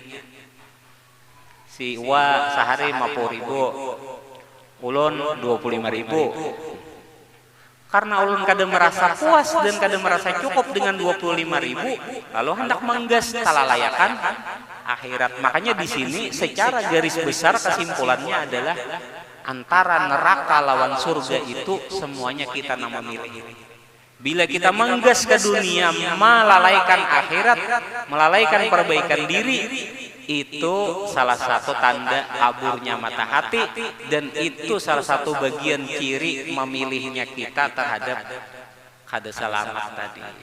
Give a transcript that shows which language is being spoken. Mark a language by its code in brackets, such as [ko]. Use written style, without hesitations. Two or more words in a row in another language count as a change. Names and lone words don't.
[bjn] Si Wa sehari 50.000, ulun 25.000. Karena ulun kada merasa puas dan kada merasa cukup dengan 25.000, lalu hendak menggas talalayakan akhirat. [id] Makanya di sini secara garis besar kesimpulannya adalah antara neraka lawan surga itu semuanya kita nang memilih. Bila kita menggas ke dunia, melalaikan akhirat, melalaikan perbaikan diri, itu salah satu tanda aburnya mata hati, dan itu salah satu bagian ciri memilihnya kita terhadap kada selamat tadi.